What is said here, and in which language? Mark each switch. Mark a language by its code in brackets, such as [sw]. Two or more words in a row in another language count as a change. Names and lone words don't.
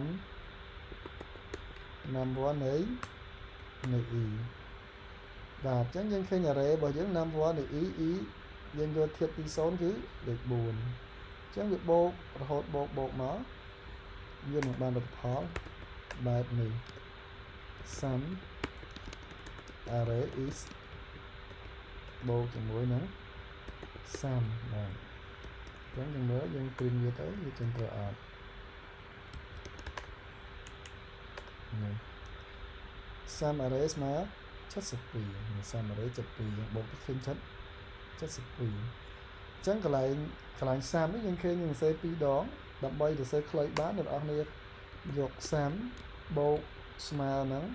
[km] num1 នៃ e បាទអញ្ចឹងយើងឃើញ array របស់យើង num1 នៃ e យើងយកធៀបទី0គឺលេខ4អញ្ចឹងវាបូករហូតបូកមកយើងនឹងបានលទ្ធផលបែបនេះ sum [en] array is [km] បូកជាមួយនឹង sum បាទអញ្ចឹងយើងមើលយើង print វាទៅវាចេញទៅអត់នេះ [en] sum array [km] ស្មើ72 [en] sum array [km] 72យើងបូកទៅឃើញ72អញ្ចឹងកន្លែង sum នេះយើងឃើញយើងសរសេរ2ដងដើម្បីសរសេរខ្លីបានអ្នកនរគ្នាយក sum បូកស្មើនឹង